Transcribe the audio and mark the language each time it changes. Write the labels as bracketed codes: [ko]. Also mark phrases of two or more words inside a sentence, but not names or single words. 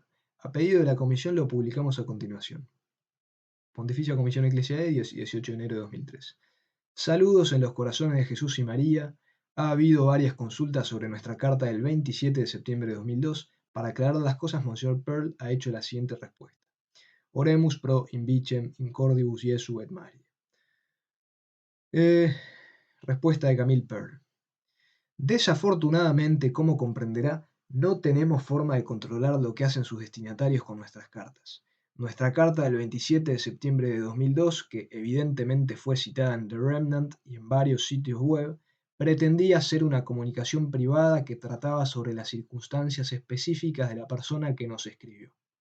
[es] A pedido de la comisión lo publicamos a continuación. Pontificia Comisión Ecclesia Dei, 18 de enero de 2003. Saludos en los corazones de Jesús y María. Ha habido varias consultas sobre nuestra carta del 27 de septiembre de 2002. Para aclarar las cosas, Monsieur Pearl ha hecho la siguiente respuesta. [la] Oremus pro invicem incordibus Jesu et Maria. [es] Respuesta de Camille Pearl. Desafortunadamente, como comprenderá, no tenemos forma de controlar lo que hacen sus destinatarios con nuestras cartas. Nuestra carta del 27 de septiembre de 2002, que evidentemente fue citada en The Remnant y en varios sitios web, pretendía ser una comunicación privada que trataba sobre las circunstancias específicas de la persona que nos escribió.